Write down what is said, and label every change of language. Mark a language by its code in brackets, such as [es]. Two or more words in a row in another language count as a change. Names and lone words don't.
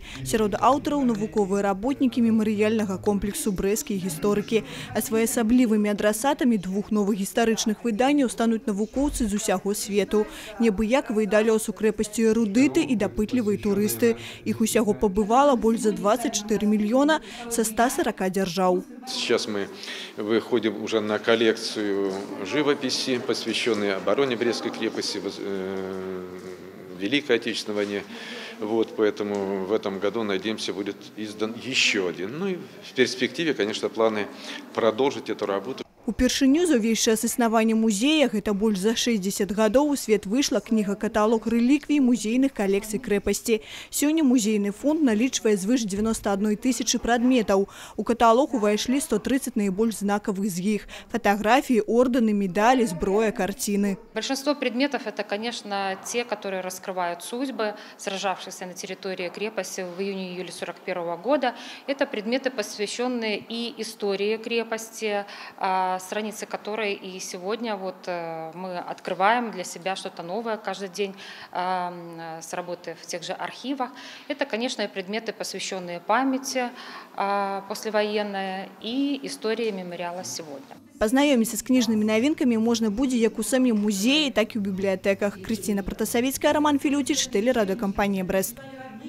[be] Сярод аўтараў навуковыя работнікі мемарыяльнага комплексу брэсцкія гісторыкі. А своеасаблівымі адрасатамі двух новых гістарычных выданняў стануць навукоўцы з усяго свету. Неабыякавыя да лёсу крэпасці эрудыты і дапытлівыя турысты. Іх усяго пабывала больш за 24 [ru] миллиона со 140 держав. Сейчас мы выходим уже на коллекцию живописи, посвященной обороне Брестской крепости, Великой Отечественной войне. Вот, поэтому в этом году, надеемся, будет издан еще один. Ну и в перспективе, конечно, планы продолжить эту работу. [be] Упершыню за ўвесь час існавання музея, гэта больш за 60 гадоў, у свет выйшла кніга-каталог рэліквій музейных калекцый крэпасці. Сёння музейны фонд налічвае звыш 91 тысячи прадметаў. У каталог увайшлі 130 наибольш знакавых з іх. [ru] Фотографии, ордены, медали, зброя, картины. Большинство предметов – это, конечно, те, которые раскрывают судьбы сражавшихся на территории крепости в июне-июле 1941 года. Это предметы, посвященные и истории крепости, страницы которой и сегодня вот мы открываем для себя что-то новое каждый день с работы в тех же архивах. Это, конечно, и предметы, посвященные памяти послевоенной и истории мемориала сегодня. [be] Познаёміцца з кніжнымі навінкамі можна будзе як у самім музеі, так і ў бібліятэках. Крысціна Протасавіцкая, Роман Філюціч, тэлерадыёкампанія «Брэст».